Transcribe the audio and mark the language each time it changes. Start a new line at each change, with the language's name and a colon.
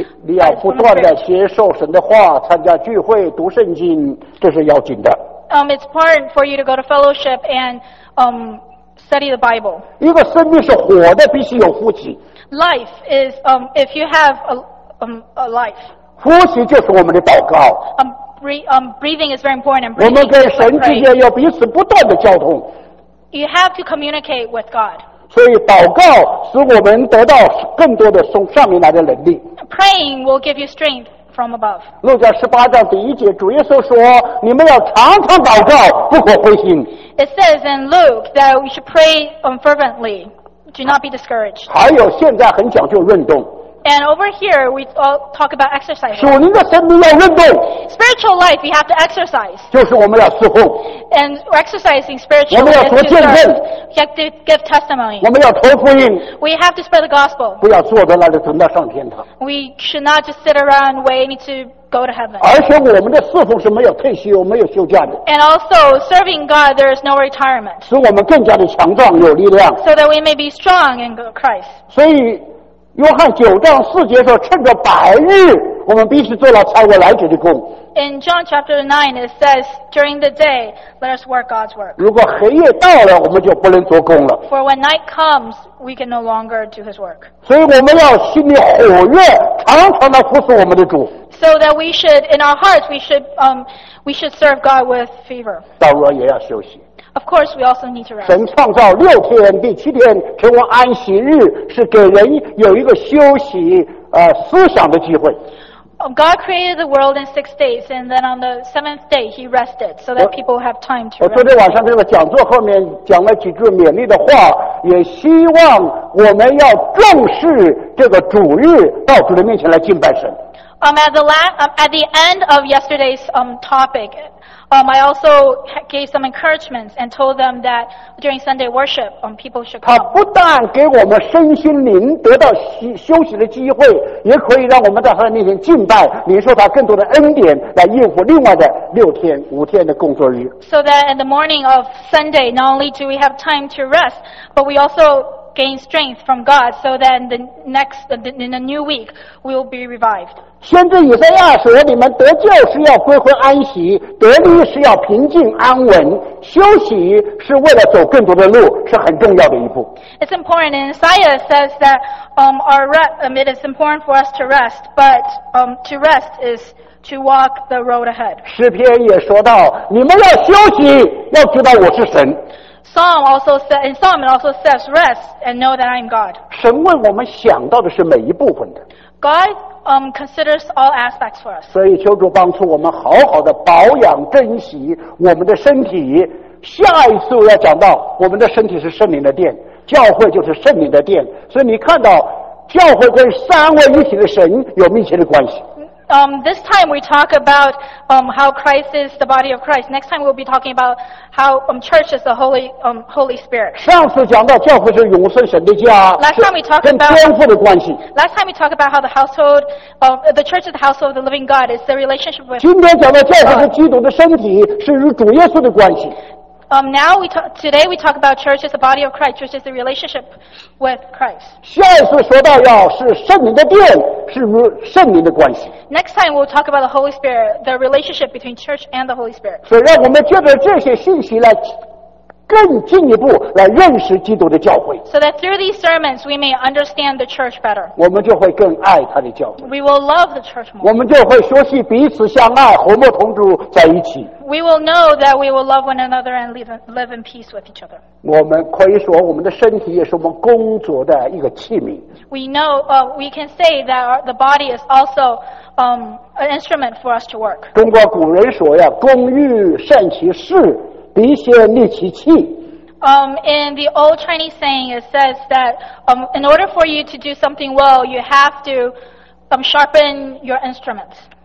Chinese: 你要不断的接受神的话，参加聚会，读圣经，这是要紧的。
English: It's important for you to go to fellowship and study the Bible.
Chinese: 一个生命是活的，必须有呼吸。
English: Life is if you have a life.
Chinese: 呼吸就是我们的祷告。
English: Breathing is very important.
Chinese: 我们跟神之间要彼此不断的交通。
English: You have to communicate with God.
Chinese: 所以祷告使我们得到更多的从上面来的能力。
English: Praying will give you strength from above.
Chinese: 路加十八章第一节，主耶稣说：“你们要常常祷告，不可灰心。”
English: It says in Luke that we should pray fervently. Do not be discouraged.
Chinese: 还有现在很讲究运动。
English: And over here, we all talk about exercise.
Chinese: 属灵的生命要运动。
English: Spiritual life, you have to exercise.
Chinese: 就是我们要侍奉。
English: And exercising spiritual.
Chinese: 我们要做见证。
English: We have to give testimony.
Chinese: 我们要传福音。
English: We have to spread the gospel.
Chinese: 不要坐在那里等待上天堂。
English: We should not just sit around waiting to go to heaven.
Chinese: 而且我们的侍奉是没有退休、没有休假的。
English: And also serving God, there is no retirement.
Chinese: 使我们更加的强壮、有力量。
English: So that we may be strong in Christ.
Chinese: 所以。约翰九章四节说：“趁着白日，我们必须做了超过来者的工。”
English: In John chapter 9, it says, "During the day, let us work God's work."
Chinese: 如果黑夜到了，我们就不能做工了。
English: For when night comes, we can no longer do His work.
Chinese: 所以我们要心里火热，常常来服侍我们的主。
English: So that we should, in our hearts, we should serve God with fever.
Chinese: 当然也要休息。
English: Of course, we also need to rest.
Chinese: 神创造六天，第七天成为安息日，是给人有一个休息、思想的机会。
English: God created the world in 6 days, and then on the 7th day, He rested so that people have time to rest.
Chinese: 我昨天晚上这个讲座后面讲了几句勉励的话，也希望我们要重视这个主日，到主的面前来敬拜神。
English: At the end of yesterday's topic. I also gave some encouragements and told them that during Sunday worship, people should come.
Chinese: 他不但给我们身心灵得到休息的机会，也可以让我们在他的面前敬拜，领受他更多的恩典，来应付另外的六天、五天的工作日。
English: So that in the morning of Sunday, not only do we have time to rest, but we also gain strength from God. So then in the new week, we will be revived.
Chinese: 先知以赛亚说：“你们得救是要归回安息，得力是要平静安稳，休息是为了走更多的路，是很重要的一步。”
English: It's important. And Isaiah says that it is important for us to rest, but to rest is to walk the road ahead.
Chinese: 诗篇也说到：“你们要休息，要知道我是神。”
English: Psalm also says, "Rest and know that I am God."
Chinese: 神为我们想到的是每一部分的。
English: God considers all aspects for us.
Chinese: 所以求主帮助我们好好的保养珍惜我们的身体。下一次我要讲到我们的身体是圣灵的殿，教会就是圣灵的殿。所以你看到教会跟三位一体的神有密切的关系。
English: This time we talk about how Christ is the body of Christ. Next time we'll be talking about how church is the Holy Spirit.
Chinese: 上次讲到教会是永生神的家。
English: Last time we talked about how the church is the household of the living God. It's the relationship with.
Chinese: 今天讲到教会是基督的身体，是与主耶稣的关系。
English: Today we talk about church as the body of Christ, church as the relationship with Christ.
Chinese: 下一次说到要是圣灵的殿，是与圣灵的关系。
English: Next time we'll talk about the Holy Spirit, the relationship between church and the Holy Spirit.
Chinese: 所以让我们借着这些信息来更进一步来认识基督的教会。
English: So that through these sermons we may understand the church better.
Chinese: 我们就会更爱他的教会。
English: We will love the church more.
Chinese: 我们就会学习彼此相爱，和睦同住在一起。
English: We will know that we will love one another and live in peace with each other.
Chinese: 我们可以说我们的身体也是我们工作的一个器皿。
English: We can say that the body is also an instrument for us to work.
Chinese: 中国古人说呀，工欲善其事。必先利其器。
English: In the old Chinese saying, it says that in order for you to do something well, you have to sharpen your instruments.